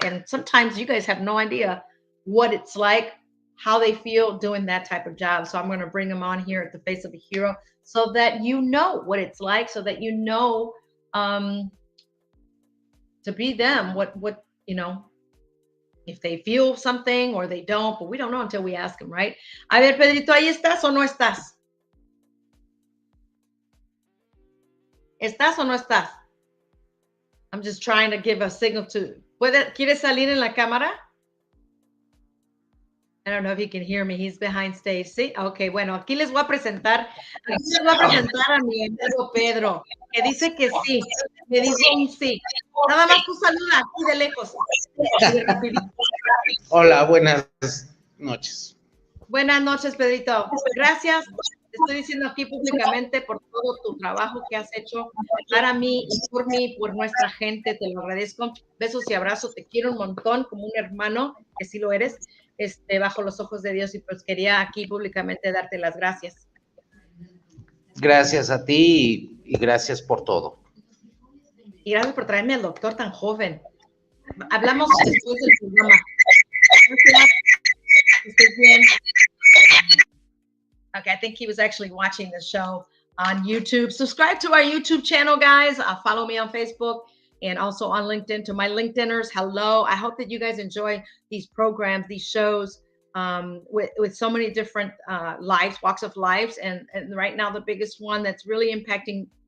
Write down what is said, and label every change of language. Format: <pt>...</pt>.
<en>And sometimes you guys have no idea what it's like, how they feel doing that type of job. So I'm going to bring them on here at the Face of a Hero, so that you know what it's like, so that you know to be them, what if they feel something or they don't, but we don't know until we ask them, right?</en> <es>A ver, Pedrito, ¿ahí estás o no estás? ¿Estás o no estás?</es> <en>I'm just trying to give a signal to...</en> <es>¿Quieres salir en la cámara?</es> <en>I don't know if you can hear me. He's behind stage.</en> <es>Sí, ok, bueno, aquí les voy a presentar a mi amigo Pedro, que dice que sí, me dijo un sí. Nada más tú saluda aquí de lejos. Hola, buenas noches. Buenas noches, Pedrito. Gracias. Te estoy diciendo aquí públicamente por todo tu trabajo que has hecho para mí y por nuestra gente. Te lo agradezco. Besos y abrazos. Te quiero un montón, como un hermano, que sí lo eres. Bajo los ojos de Dios, y pues quería aquí públicamente darte las gracias. Gracias a ti y gracias por todo. Y gracias por traerme al doctor tan joven. Hablamos después del programa. Gracias. Bien.</es> <en>Okay, I think he was actually watching the show on YouTube. Subscribe to our YouTube channel, guys. Follow me on Facebook and also on LinkedIn. To my LinkedIners, hello. I hope that you guys enjoy these programs, these shows, with so many different walks of lives. And right now, the biggest one that's really impacting</en>